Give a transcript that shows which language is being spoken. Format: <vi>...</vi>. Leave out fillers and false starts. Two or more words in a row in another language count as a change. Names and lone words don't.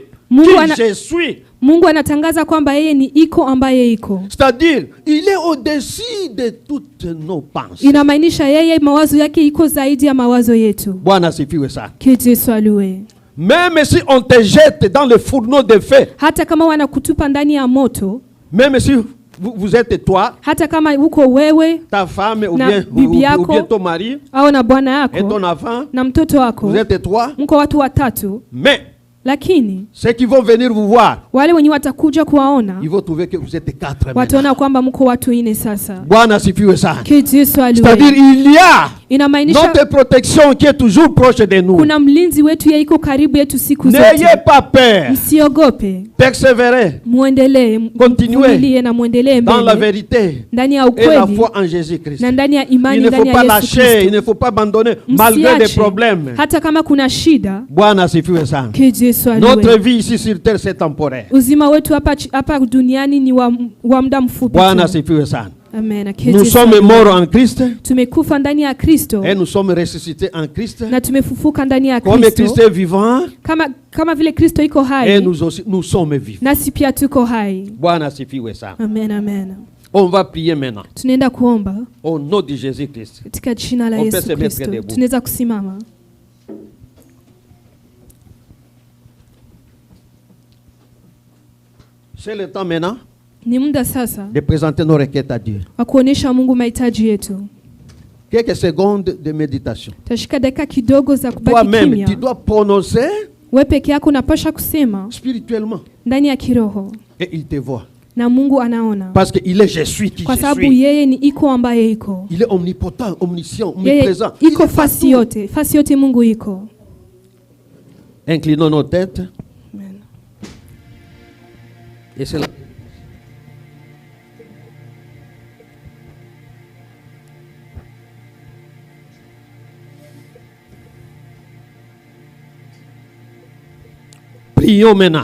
<fr>Je suis.</fr> <sw>Mungu anatangaza kwamba yeye ni iko ambaye iko.</sw> <fr>C'est-à-dire, il est au-dessus de toutes nos pensées.</fr> <sw>Inamaanisha yeye mawazo yake iko zaidi ya mawazo yetu. Bwana sifiwe sana.</sw> <fr>Que Dieu soit loué. Même si on te jette dans le fourneau de feu.</fr> <sw>Hata kama wanakutupa ndani ya moto.</sw> <fr>Même si vous êtes toi.</fr> <sw>Hata kama uko wewe.</sw> <fr>Ta femme ou bien ton mari.</fr> <sw>Au na bwana yako.</sw> <fr>Et ton enfant.</fr> <sw>Na mtoto wako.</sw> <fr>Vous êtes trois.</fr> <sw>Mko watu watatu.</sw> <fr>Mais</fr> <sw>lakini</sw> <fr>ceux qui vont venir vous voir,</fr> <sw>wale wenye watakuja kuwaona,</sw> <fr>ils vont trouver que vous êtes quatre.</fr> <sw>Wataona kwamba mko watu ine sasa. Bwana sifiwe sana.</sw> <fr>Que Dieu soit loué. C'est-à-dire il y a notre protection qui est toujours proche de nous.</fr> <sw>Kuna mlinzi wetu yeye iko karibu yetu siku zote.</sw> <fr>N'ayez pas peur.</fr> <sw>Msiogope.</sw> <fr>Persévérez.</fr> <sw>Muendelee.</sw> <fr>Continuez.</fr> <sw>Na muendelee mbele.</sw> <fr>Dans la vérité.</fr> <sw>Ndani ya ukweli.</sw> <fr>Et la foi en Jésus-Christ.</fr> <sw>Na ndani ya imani ndani ya Yesu Kristo.</sw> <fr>Il ne faut pas lâcher, il ne faut pas abandonner malgré des problèmes.</fr> <sw>Hata kama kuna shida. Bwana sifiwe sana.</sw> <fr>Que Dieu soit loué. Notre vie ici sur terre c'est temporaire.</fr> <sw>Uzima wetu hapa duniani ni wa muda mfupi. Bwana sifiwe sana. Amen.</sw> <fr>Nous sommes morts en Christ.</fr> <sw>Tumekufa ndani ya Kristo.</sw> <fr>Et nous sommes ressuscités en Christ.</fr> <sw>Na tumefufuka ndani ya Kristo.</sw> <fr>Comme Christ est vivant.</fr> <sw>Kama vile Kristo iko hai.</sw> <fr>Et nous sommes vivants.</fr> <sw>Nasi pia tuko hai. Bwana sifiwe sana. Amen, amen.</sw> <fr>On va prier maintenant.</fr> <sw>Tunaenda kuomba.</sw> <fr>Au nom de Jésus-Christ.</fr> <sw>Katika jina la Yesu Kristo. Tunaweza kusimama.</sw> <fr>C'est le temps maintenant.</fr> <sw>Ni muda sasa</sw> <fr>de présenter nos requêtes à Dieu.</fr> <sw>Wa kuonesha Mungu mahitaji yetu.</sw> <fr>Quelques secondes de méditation.</fr> <sw>Tashika dakika kidogo za kubaki kimya.</sw> <fr>Toi-même, tu dois prononcer.</fr> <sw>Wewe peke yako unapasha kusema</sw> <fr>spirituellement.</fr> <sw>Ndani ya kiroho.</sw> <fr>Et il te voit.</fr> <sw>Na Mungu anaona.</sw> <fr>Parce que il est je suis qui je suis.</fr> <sw>Kwa sababu yeye ni iko ambaye iko.</sw> <fr>Il est omnipotent, omniscient, omniprésent.</fr> <sw>Iko fasi yote. Fasi yote Mungu iko.</sw> <fr>Inclinons nos têtes. Amen. Et c'est là. Prions maintenant.</fr>